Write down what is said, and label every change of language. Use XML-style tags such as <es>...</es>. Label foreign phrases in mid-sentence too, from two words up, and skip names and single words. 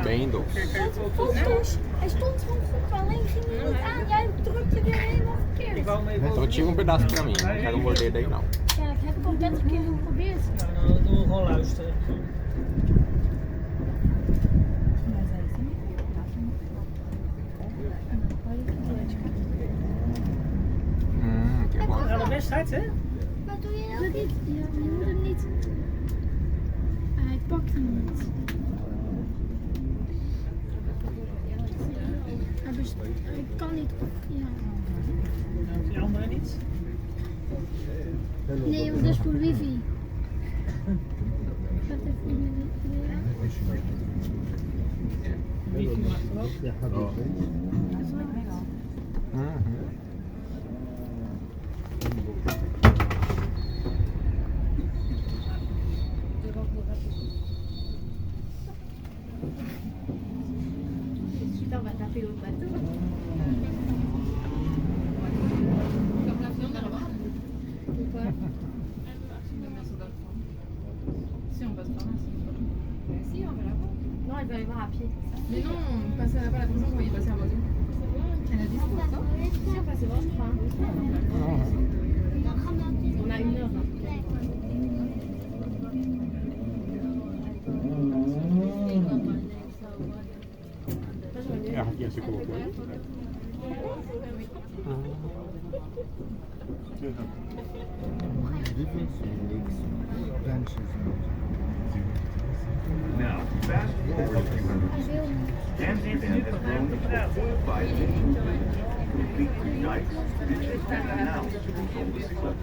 <nl>Bendels. Foto's. Hij stond gewoon goed, alleen ging hij niet aan. Jij drukte weer helemaal verkeerd.</nl> <pt>Então tinha pedaço pra mim, não quero morder daí não.</pt> <nl>Ja, dat heb ik al 30 keer geprobeerd. Nou, dan doen we gewoon luisteren.</nl> <pt>Que bom.</pt> <nl>Nou, de wedstrijd, hè? Maar doe je dat niet? Ja, je moet hem niet. Hij pakt hem niet. Hij kan niet. Ja. Die andere niet? Nee, want dat is voor wifi. Gaat even Wifi mag er ook. Ja, gaat wel.</nl> <fr>On va taper au bateau. Pourquoi? Si on passe par là, si on va la voir. Non, elle va aller voir à pied. Mais non, on passera pas la maison, on va y passer à voiture. Elle a dit c'est pour ça. Si on passe voir, je crois. On a 1 heure.</fr> <nl>Ja, ja, ze komen ook.</nl> <en>Now, fast forward a few hundred years. Amsterdam has grown to by complete new dikes, ditches, and canals to control the sea level.</en>